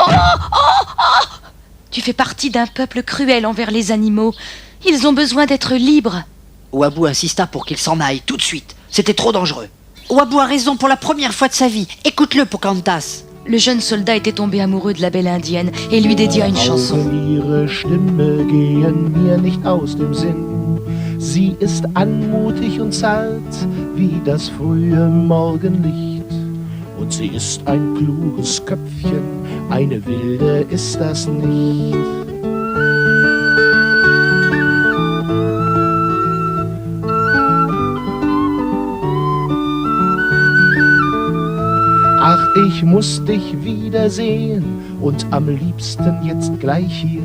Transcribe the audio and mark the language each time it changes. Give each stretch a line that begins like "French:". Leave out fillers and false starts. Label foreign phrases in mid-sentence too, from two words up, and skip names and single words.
French: Tu fais partie d'un peuple cruel envers les animaux. Ils ont besoin d'être libres. Wabou insista pour qu'il s'en aille tout de suite. C'était trop dangereux. Wabou a raison pour la première fois de sa vie. Écoute-le, Pocahontas. Le jeune soldat était tombé amoureux de la belle indienne et lui dédia une chanson.
German: Ihre Stimme gehen mir nicht aus dem Sinn. Sie ist anmutig und zart wie das frühe Morgenlicht. Und sie ist ein kluges Köpfchen, eine Wilde ist das nicht. Ach, ich muss dich wiedersehen und am liebsten jetzt gleich hier.